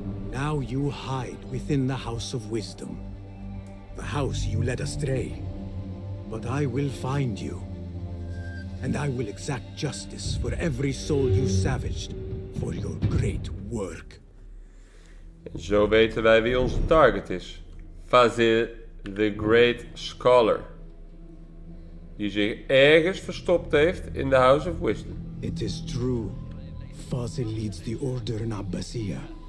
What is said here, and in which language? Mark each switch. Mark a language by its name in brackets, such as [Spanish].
[English] Now you hide within the House of Wisdom. The house you led astray. But I will find you. And I will exact justice for every soul you savaged for your great work. [Dutch] En zo weten wij wie onze target is. Fazil, the Great Scholar. Die zich ergens verstopt heeft in de House of Wisdom. [English] It is true. Fazil leads the order in Abbasiyah.